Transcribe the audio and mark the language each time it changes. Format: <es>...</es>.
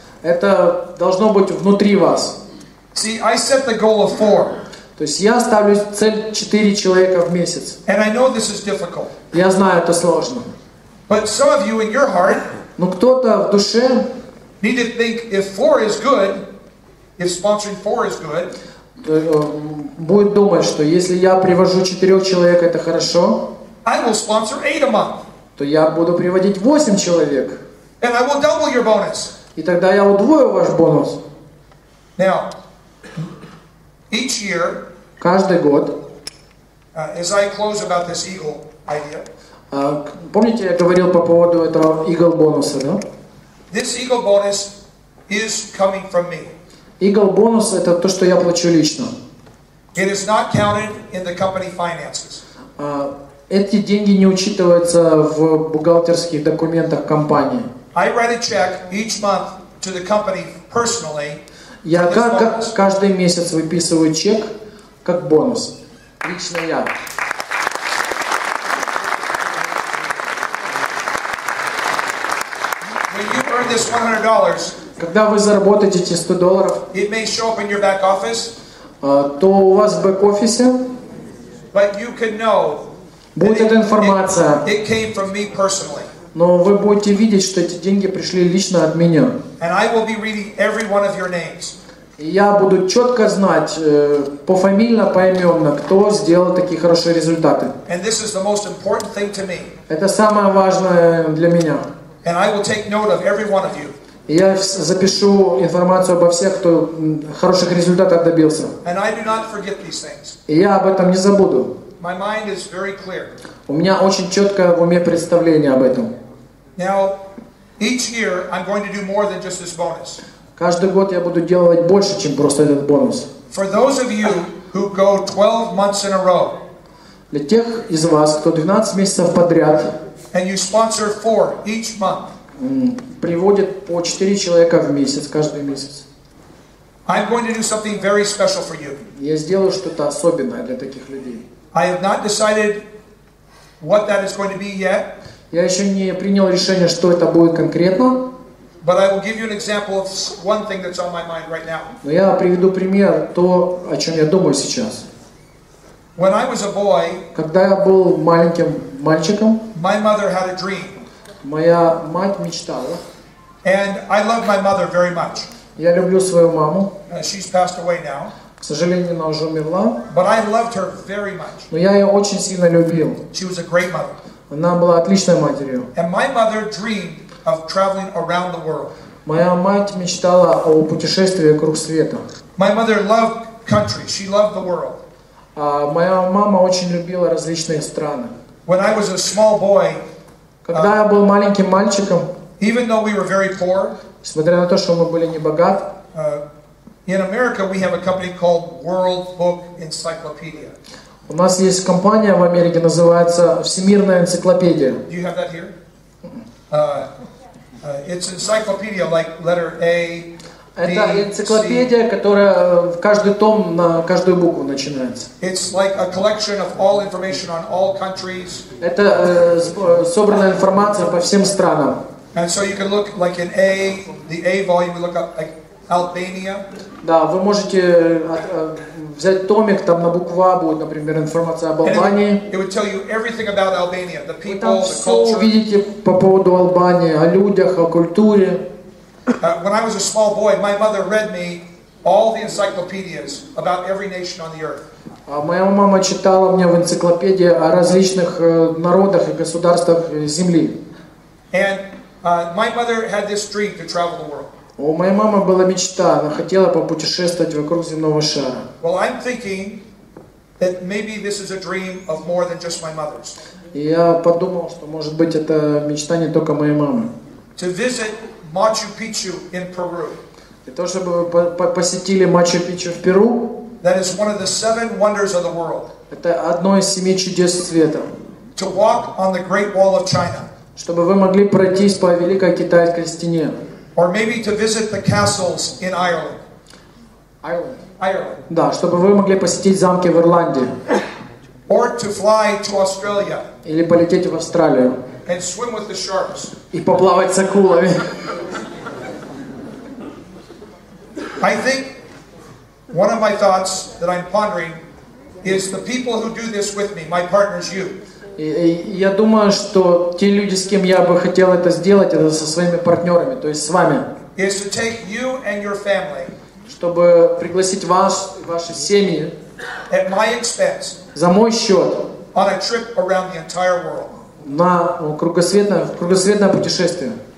<ru>Это должно быть внутри вас.</ru> <en>See, I set the goal of 4.</en> <ru>То есть я ставлю цель 4 человека в месяц.</ru> <en>And I know this is difficult.</en> <ru>Я знаю, это сложно.</ru> <en>But some of you in your heart</en> <ru>но кто-то в душе</ru> <en>need to think if 4 is good, if sponsoring 4 is good,</en> <ru>будет думать, что если я привожу 4 человек, это хорошо.</ru> <en>I will sponsor 8 a month.</en> <ru>То я буду приводить 8 человек.</ru> <en>And I will double your bonus.</en> <ru>И тогда я удвою ваш бонус.</ru> <en>Now, each year,</en> <ru>каждый год,</ru> <en>as I close about this eagle idea,</en> <ru>помните, я говорил по поводу этого eagle бонуса, да?</ru> <en>This eagle bonus is coming from me.</en> <ru>Eagle бонус это то, что я плачу лично.</ru> <en>It is not counted in the company finances.</en> <ru>Эти деньги не учитываются в бухгалтерских документах компании.</ru> <en>I write a check each month to the company personally.</en> <ru>Я каждый месяц выписываю чек как бонус. Лично я.</ru> <en>When you earn this $100,</en> <ru>когда вы заработаете эти $100,</ru> <en>it may show up in your back office,</en> <ru>то у вас в бэк-офисе</ru> <en>but you can know</en> <ru>будет эта информация.</ru> <en>It came from me personally.</en> <ru>Но вы будете видеть, что эти деньги пришли лично от меня.</ru> <en>And I will be reading every one of your names.</en> <ru>И я буду четко знать, пофамильно, поименно, кто сделал такие хорошие результаты.</ru> <en>And this is the most important thing to me.</en> <ru>Это самое важное для меня.</ru> <en>And I will take note of every one of you.</en> <ru>И я запишу информацию обо всех, кто хороших результатов добился.</ru> <en>And I do not forget these things.</en> <ru>И я об этом не забуду.</ru> <en>My mind is very clear.</en> <ru>У меня очень четкое в уме представление об этом.</ru> <en>Now, each year I'm going to do more than just this bonus.</en> <ru>Каждый год я буду делать больше, чем просто этот бонус.</ru> <en>For those of you who go 12 months in a row,</en> <ru>для тех из вас, кто 12 месяцев подряд,</ru> <en>and you sponsor 4 each month,</en> <ru>приводит по 4 человека в месяц, каждый месяц.</ru> <en>I'm going to do something very special for you.</en> <ru>Я сделаю что-то особенное для таких людей.</ru> <en>I have not decided what that is going to be yet.</en> <ru>Я еще не принял решение, что это будет конкретно.</ru> <en>But I will give you an example of one thing that's on my mind right now.</en> <ru>Но я приведу пример то, о чем я думаю сейчас.</ru> <en>When I was a boy,</en> <ru>когда я был маленьким мальчиком,</ru> <en>my mother had a dream.</en> <ru>Моя мать мечтала.</ru> <en>And I love my mother very much.</en> <ru>Я люблю свою маму.</ru> <en>She's passed away now.</en> <ru>К сожалению, она уже умерла.</ru> <en>But I loved her very much.</en> <ru>Но я ее очень сильно любил.</ru> <en>She was a great mother.</en> <ru>Она была отличной матерью.</ru> <en>And my mother dreamed of traveling around the world.</en> <ru>Моя мать мечтала о путешествии вокруг света.</ru> <en>My mother loved country. She loved the world.</en> <ru>А моя мама очень любила различные страны.</ru> <en>when I was a small boy,</en> <ru>когда я был маленьким мальчиком,</ru> <en>even though we were very poor,</en> <ru>несмотря на то, что мы были не богаты,</ru> <en>in America we have a company called World Book Encyclopedia.</en> <ru>У нас есть компания в Америке, называется Всемирная энциклопедия.</ru> <en>Do you have that here? It's encyclopedia like letter A.</en> <ru>Это энциклопедия, которая в каждый том на каждую букву начинается.</ru> <en>It's like a collection of all information on all countries.</en> <ru>Это собранная информация по всем странам.</ru> <en>And so you can look like in A, the A volume, we look up like Albania.</en> <ru>Да, вы можете взять томик, там на букву А будет, например, информация об Албании.</ru> <en>It would tell you everything about Albania, the</en> <ru>Вы</ru> <en>people,</en> <ru>там</ru> <en>the</en> <ru>все</ru> <en>culture.</en> <ru>увидите по поводу Албании, о людях, о культуре.</ru> <en>When I was a small boy, my mother read me all the encyclopedias about every nation on the earth.</en> <ru>А моя мама читала мне в энциклопедии о различных народах и государствах Земли.</ru> <en>And my mother had this dream to travel the world.</en> <ru>У моей мамы была мечта, она хотела попутешествовать вокруг земного шара.</ru> <en>Well, I'm thinking that maybe this is a dream of more than just my mother's.</en> <ru>И я подумал, что может быть это мечта не только моей мамы.</ru> <en>To visit Machu Picchu in Peru.</en> <ru>Для того, чтобы вы посетили Мачу-Пикчу в Перу,</ru> <en>That is one of the 7 wonders of the world.</en> <ru>это одно из 7 чудес света.</ru> <en>To walk on the Great Wall of China.</en> <ru>Чтобы вы могли пройтись по Великой Китайской стене.</ru> <en>Or maybe to visit the castles in Ireland. Ireland.</en> <ru>Да, чтобы вы могли посетить замки в Ирландии.</ru> <en>Or to fly to Australia.</en> <ru>Или полететь в Австралию.</ru> <en>And swim with the sharks.</en> <ru>И поплавать с акулами.</ru> <en>I think one of my thoughts that I'm pondering is the people who do this with me, my partners, you.</en> <ru>И я думаю, что те люди, с кем я бы хотел это сделать, это со своими партнерами, то есть с вами.</ru> <en>Is to take you and your family.</en> <ru>Чтобы пригласить вас и ваши семьи.</ru> <en>At my expense.</en> <ru>За мой счет.</ru> <en>On a trip around the entire world.</en> <ru>На кругосветное путешествие.</ru>